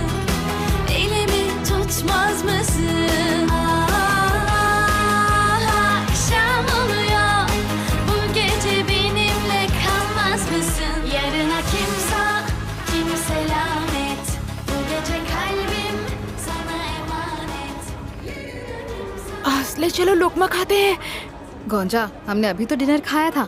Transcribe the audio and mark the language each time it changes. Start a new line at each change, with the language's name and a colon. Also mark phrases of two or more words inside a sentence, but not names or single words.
Turkish: Elimi tutmaz mısın? Akşam oluyor, bu gece benimle kalmaz mısın? Yarına kim selamet. Bu gece kalbim sana emanet.
Hindi: ले चलो लोकमा खाते हैं। गोंजा, हमने अभी तो डिनर खाया था।